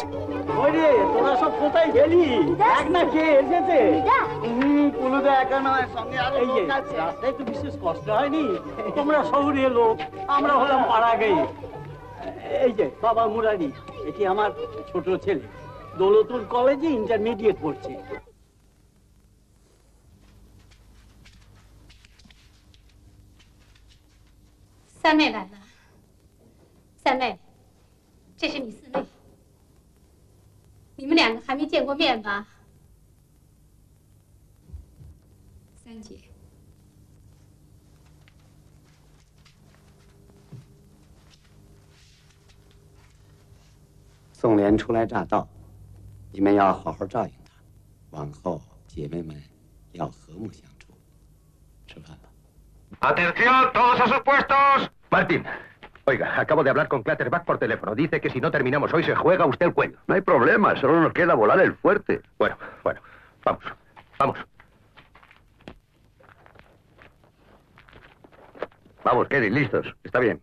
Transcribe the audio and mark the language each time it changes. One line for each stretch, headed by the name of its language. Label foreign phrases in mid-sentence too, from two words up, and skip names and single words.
Bangla: ওরে তোরা সব কোথায় গেলি দেখ না কে এসেছে কুলুদা একা নয় সঙ্গে আরো লোক আছে রাস্তায় তো বিশেষ কষ্ট হয়নি তোমরা শহরে লোক আমরা হলাম পাড়া গেই এই যে বাবা মুরারি এটি আমার ছোট ছেলে দৌলতুল
English: college intermediate
Bangla: পড়ছে
Chinese: 三妹来了，三妹，这是你四妹，你们两个还没见过面吧？三姐，宋莲初来乍到，你们要好好照应她，往后姐妹们要和睦相处。吃饭吧。
Spanish: ¡Atención, todos a sus puestos! Martín, oiga, acabo de hablar con Clatterback por teléfono. Dice que si no terminamos hoy se juega usted el cuello. No hay problema, solo nos queda volar el fuerte. Bueno, vamos, vamos. Vamos, Kevin, listos. Está bien.